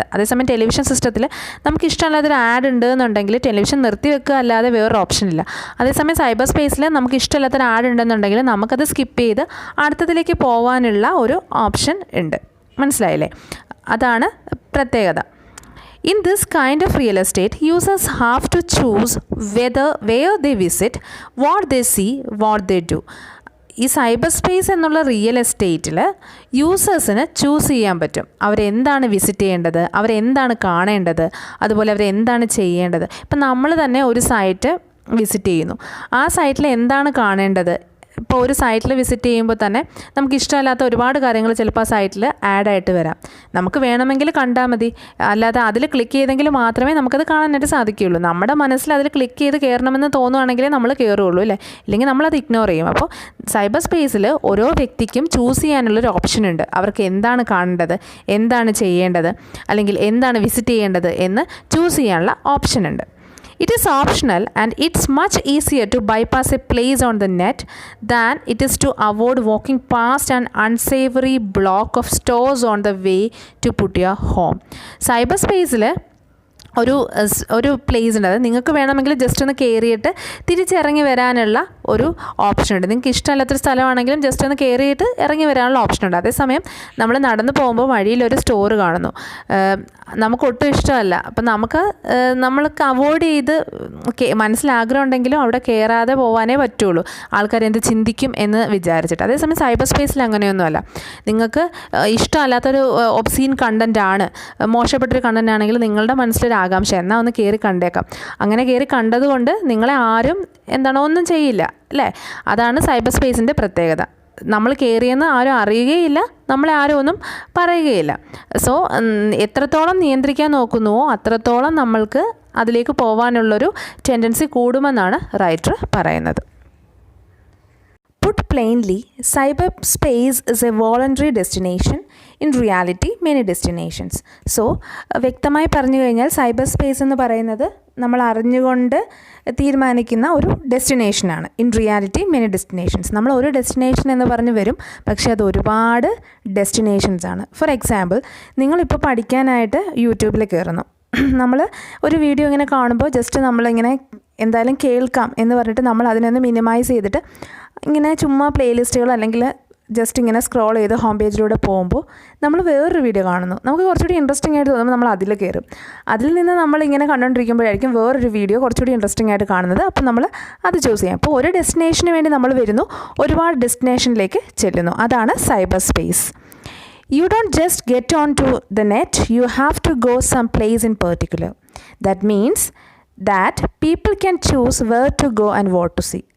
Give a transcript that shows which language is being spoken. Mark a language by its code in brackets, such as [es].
[ml] അതേസമയം ടെലിവിഷൻ സിസ്റ്റത്തിൽ നമുക്ക് ഇഷ്ടമല്ലാത്തൊരു ആഡ് ഉണ്ട് എന്നുണ്ടെങ്കിൽ ടെലിവിഷൻ നിർത്തി വെക്കുക അല്ലാതെ വേറൊരു ഓപ്ഷൻ ഇല്ല. അതേസമയം സൈബർ സ്പേസിൽ നമുക്ക് ഇഷ്ടമില്ലാത്തൊരു ആഡ് ഉണ്ടെന്നുണ്ടെങ്കിൽ നമുക്കത് സ്കിപ്പ് ചെയ്ത് അടുത്തതിലേക്ക് പോകാനുള്ള ഒരു ഓപ്ഷൻ ഉണ്ട്. മനസ്സിലായില്ലേ? അതാണ് പ്രത്യേകത. [en] In this kind of real estate, users have to choose where they visit, what they see, what they do. [ml] ഈ സൈബർ സ്പേസ് എന്നുള്ള റിയൽ എസ്റ്റേറ്റിൽ യൂസേഴ്സിന് ചൂസ് ചെയ്യാൻ പറ്റും അവരെന്താണ് വിസിറ്റ് ചെയ്യേണ്ടത്, അവരെന്താണ് കാണേണ്ടത്, അതുപോലെ അവരെന്താണ് ചെയ്യേണ്ടത്. ഇപ്പം നമ്മൾ തന്നെ ഒരു സൈറ്റ് വിസിറ്റ് ചെയ്യുന്നു, ആ സൈറ്റിൽ എന്താണ് കാണേണ്ടത്. ഇപ്പോൾ ഒരു സൈറ്റിൽ വിസിറ്റ് ചെയ്യുമ്പോൾ തന്നെ നമുക്ക് ഇഷ്ടമല്ലാത്ത ഒരുപാട് കാര്യങ്ങൾ ചിലപ്പോൾ ആ സൈറ്റിൽ ആഡായിട്ട് വരാം. നമുക്ക് വേണമെങ്കിൽ കണ്ടാൽ മതി, അല്ലാതെ അതിൽ ക്ലിക്ക് ചെയ്തെങ്കിൽ മാത്രമേ നമുക്കത് കാണാനായിട്ട് സാധിക്കുകയുള്ളൂ. നമ്മുടെ മനസ്സിൽ അതിൽ ക്ലിക്ക് ചെയ്ത് കയറണമെന്ന് തോന്നുവാണെങ്കിലേ നമ്മൾ കയറുള്ളൂ അല്ലേ, ഇല്ലെങ്കിൽ നമ്മളത് ഇഗ്നോർ ചെയ്യും. അപ്പോൾ സൈബർ സ്പേസിൽ ഓരോ വ്യക്തിക്കും ചൂസ് ചെയ്യാനുള്ളൊരു ഓപ്ഷൻ ഉണ്ട്. അവർക്ക് എന്താണ് കാണേണ്ടത്, എന്താണ് ചെയ്യേണ്ടത്, അല്ലെങ്കിൽ എന്താണ് വിസിറ്റ് ചെയ്യേണ്ടത് എന്ന് ചൂസ് ചെയ്യാനുള്ള ഓപ്ഷൻ ഉണ്ട്. [en] It is optional and it's much easier to bypass a place on the net than it is to avoid walking past an unsavory block of stores on the way to put your home. [ml] Cyberspace-ൽ ഒരു place ഉണ്ട്. അത് നിങ്ങൾക്ക് വേണമെങ്കിൽ just ഒന്ന് കയറിയിട്ട് തിരിച്ചിറങ്ങി വരാനുള്ള ഒരു option ഉണ്ട്. നിങ്ങൾക്ക് ഇഷ്ടമല്ലാത്തൊരു സ്ഥലമാണെങ്കിലും ജസ്റ്റ് ഒന്ന് കയറിയിട്ട് ഇറങ്ങി വരാനുള്ള ഓപ്ഷൻ ഉണ്ട്. അതേസമയം നമ്മൾ നടന്നു പോകുമ്പോൾ വഴിയിലൊരു സ്റ്റോർ കാണുന്നു, നമുക്കൊട്ടും ഇഷ്ടമല്ല. അപ്പം നമ്മൾക്ക് അവോയ്ഡ് ചെയ്ത് മനസ്സിലാഗ്രഹം ഉണ്ടെങ്കിലും അവിടെ കയറാതെ പോകാനേ പറ്റുള്ളൂ, ആൾക്കാരെന്ത് ചിന്തിക്കും എന്ന് വിചാരിച്ചിട്ട്. അതേസമയം സൈബർ സ്പേസിൽ അങ്ങനെയൊന്നുമല്ല. നിങ്ങൾക്ക് ഇഷ്ടമല്ലാത്തൊരു ഒബ്സീൻ കണ്ടൻ്റ് ആണ്, മോശപ്പെട്ടൊരു കണ്ടൻ്റ് ആണെങ്കിൽ നിങ്ങളുടെ മനസ്സിലൊരു ആകാംക്ഷ, എന്നാൽ ഒന്ന് കയറി കണ്ടേക്കാം. അങ്ങനെ കയറി കണ്ടതുകൊണ്ട് നിങ്ങളെ ആരും ഒന്നും ചെയ്യില്ല അല്ലേ. അതാണ് സൈബർ സ്പേസിൻ്റെ പ്രത്യേകത. നമ്മൾ കയറിയെന്ന് ആരും അറിയുകയില്ല, നമ്മളെ ആരും ഒന്നും പറയുകയില്ല. സോ എത്രത്തോളം നിയന്ത്രിക്കാൻ നോക്കുന്നുവോ അത്രത്തോളം നമ്മൾക്ക് അതിലേക്ക് പോകാനുള്ളൊരു ടെൻഡൻസി കൂടുമെന്നാണ് റൈറ്റർ പറയുന്നത്. [en] Put plainly, cyberspace is a voluntary destination. In reality, many destinations. [ml] So, വ്യക്തമായി പറഞ്ഞു കഴിഞ്ഞാൽ സൈബർ സ്പേസ് എന്ന് പറയുന്നത് നമ്മൾ അറിഞ്ഞുകൊണ്ട് തീരുമാനിക്കുന്ന ഒരു ഡെസ്റ്റിനേഷനാണ്. [en] In reality many destinations. [ml] നമ്മൾ ഒരു ഡെസ്റ്റിനേഷൻ എന്ന് പറഞ്ഞ് വരും, പക്ഷേ അത് ഒരുപാട് ഡെസ്റ്റിനേഷൻസ് ആണ്. ഫോർ എക്സാമ്പിൾ, നിങ്ങളിപ്പോൾ പഠിക്കാനായിട്ട് യൂട്യൂബിൽ കയറുന്നു. നമ്മൾ ഒരു വീഡിയോ ഇങ്ങനെ കാണുമ്പോൾ ജസ്റ്റ് നമ്മളിങ്ങനെ എന്തായാലും കേൾക്കാം എന്ന് പറഞ്ഞിട്ട് നമ്മൾ അതിനൊന്ന് മിനിമൈസ് ചെയ്തിട്ട് ഇങ്ങനെ ചുമ്മാ പ്ലേലിസ്റ്റുകൾ അല്ലെങ്കിൽ ജസ്റ്റ് ഇങ്ങനെ സ്ക്രോൾ ചെയ്ത് ഹോം പേജിലൂടെ പോകുമ്പോൾ നമ്മൾ വേറൊരു വീഡിയോ കാണുന്നു, നമുക്ക് കുറച്ചുകൂടി ഇൻട്രസ്റ്റിംഗ് ആയിട്ട് തോന്നുമ്പോൾ നമ്മൾ അതിൽ കയറും. അതിൽ നിന്ന് നമ്മളിങ്ങനെ കണ്ടുകൊണ്ടിരിക്കുമ്പോഴായിരിക്കും വേറൊരു വീഡിയോ കുറച്ചുകൂടി ഇൻട്രസ്റ്റിംഗ് ആയിട്ട് കാണുന്നത്. അപ്പോൾ നമ്മൾ അത് ചൂസ് ചെയ്യാം. അപ്പോൾ ഒരു ഡെസ്റ്റിനേഷന് വേണ്ടി നമ്മൾ വരുന്നു, ഒരുപാട് ഡെസ്റ്റിനേഷനിലേക്ക് ചെല്ലുന്നു. അതാണ് cyber space. [en] You don't just get onto the net, you have to go some place in particular. That means that people can choose where to go and what to see.